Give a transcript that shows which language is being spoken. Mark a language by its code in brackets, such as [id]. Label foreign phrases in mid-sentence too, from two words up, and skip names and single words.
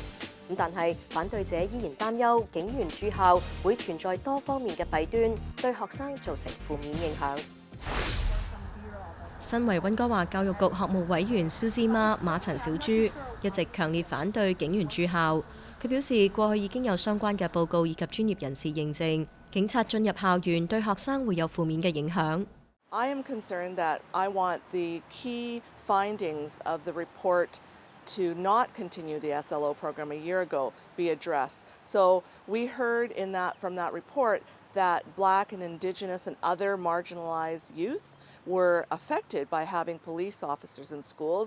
[yue] 咁但係反對者依然擔憂警員駐校會存在多方面嘅弊端，對學生造成負面影響。身為溫哥華教育局學務委員蘇絲媽馬陳小珠一直強烈反對警員駐校。佢表示，過去已經有相關嘅報告以及專業人士認證，警察進入校園對學生會有負面嘅影響。 [en] I am concerned that I want the key findings of the report to not continue the SLO program a year ago be addressed. So we heard from that report that Black and Indigenous and other marginalized youth were affected by having police officers in schools.